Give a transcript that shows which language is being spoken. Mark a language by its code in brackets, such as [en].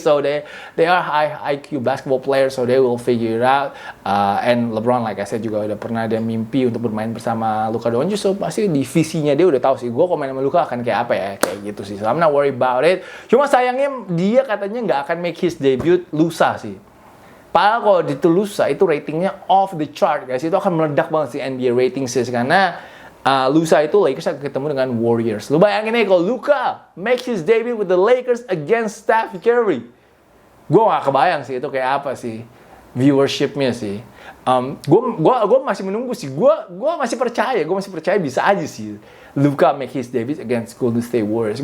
[en] So they are high IQ basketball players, so they will figure it out. And LeBron like I said [id] juga udah pernah ada mimpi untuk bermain bersama Luka Doncic, so pasti di visinya dia udah tahu sih, gue kalau main sama Luka akan kayak apa ya, kayak gitu sih. [en] So I'm not worried about it. [id] Cuma sayangnya dia katanya nggak akan [en] make his debut [id] lusa sih. Padahal kalau di lusa itu ratingnya [en] off the chart guys, [id] itu akan meledak banget sih NBA rating sih, karena lusa itu Lakers akan ketemu dengan Warriors. Lu bayangin nih kalau [en] Luka makes his debut with the Lakers against Steph Curry. [id] Gue gak kebayang sih itu kayak apa sih viewershipnya sih. Gue masih menunggu sih. Gue masih percaya bisa aja sih Luka [en] make his debut against [id] Golden State Warriors.